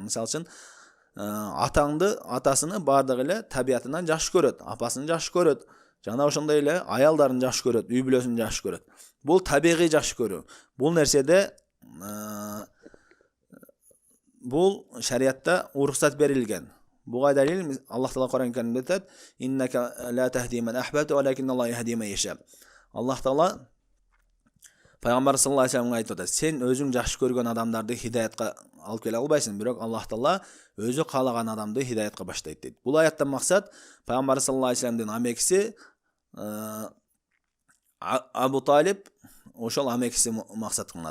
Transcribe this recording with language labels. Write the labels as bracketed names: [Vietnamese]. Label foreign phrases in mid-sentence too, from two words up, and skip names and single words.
[Kyrgyz] Мисалы үчүн, атаңды, атасыны бардыгы эле табиятынан жакшы көрөт, апасын жакшы көрөт, жана ошондой эле аялдарын жакшы көрөт, үй бүлөсүн жакшы көрөт. Бул табигый жакшы көрүү. Бул нерседе бул шариятта уруксат берилген. Буга далил Аллах Таала Кур'ан Каримде айтат: [Arabic] "إنك لا تهدي من أحببت ولكن الله يهدي من يشاء". [Kyrgyz] Аллах Таала Пайгамбар [Arabic] صلى الله عليه [Kyrgyz] вассаламга айтып атат: "Сен өзүң жакшы көргөн адамдарды хидаятка алып келе албайсың, бирок Аллах Таала өзү каалаган адамды хидаятка баштайт" дейт. Бул аяттан максат Пайгамбар [Arabic] صلى الله عليه [Kyrgyz] вассаламдын амекиси Абу Талиб, ошол амекиси максат кылынат.